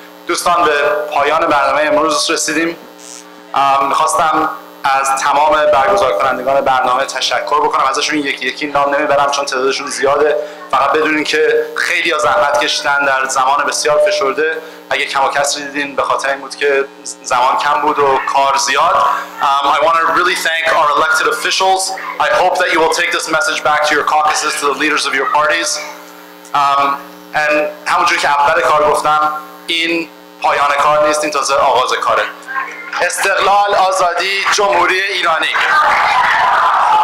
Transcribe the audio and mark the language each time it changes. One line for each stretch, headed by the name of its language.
Persian: دوستان به پایان برنامه امروز رسیدیم. میخواستم از تمام برگزار کنندگان برنامه تشکر بکنم. ازشون یکی یکی نام نمیبرم چون تعدادشون زیاده. فقط بدونین که خیلی زحمت کشیدن در زمان بسیار فشرده. اگه کم و کسری دیدین به خاطر این بود که زمان کم بود و کار زیاد.
English: I want to really thank our elected officials. I hope that you will take this message back to your caucuses, to the leaders of your parties.
Persian: And همونجوری که اول کار گفتم، این پایان کار نیست، این تازه آغاز کاره. استقلال، آزادی، جمهوری ایرانی.